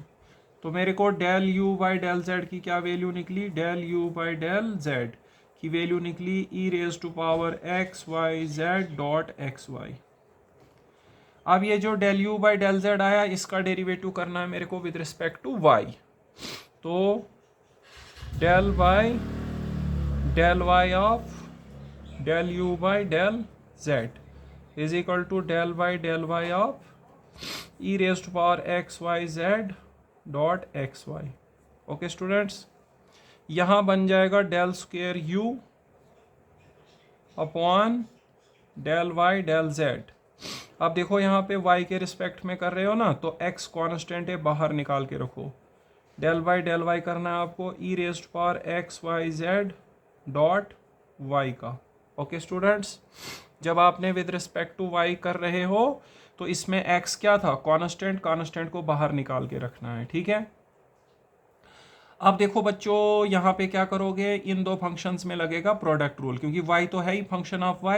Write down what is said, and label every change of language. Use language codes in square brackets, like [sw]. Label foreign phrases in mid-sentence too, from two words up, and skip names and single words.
[hi] तो मेरे को [en] del u by del z [hi] की क्या वैल्यू निकली, [en] del u by del z [hi] की वैल्यू निकली [en] e raise to power x y z dot x y. [hi] अब ये जो [en] del u by del z [hi] आया इसका डेरिवेटिव करना है मेरे को [en] with respect to y. तो del y of del u by del z is equal to del y of e raised to power x y z dot x y। okay students, [hi] यहाँ बन जाएगा [en] del square u upon del y del z. [hi] अब देखो यहाँ पे y के रिस्पेक्ट में कर रहे हो ना, तो x कांस्टेंट है, बाहर निकाल के रखो। [en] del y [hi] करना है आपको [en] e raised to power x y z डॉट y का। okay students, [hi] जब आपने [en] with respect to y [hi] कर रहे हो तो इसमें x क्या था, [en] constant, constant [hi] को बाहर निकाल के रखना है, ठीक है। अब देखो बच्चों यहाँ पे क्या करोगे, इन दो फंक्शंस में लगेगा [en] product rule, [hi] क्योंकि y तो है ही [en] function of y.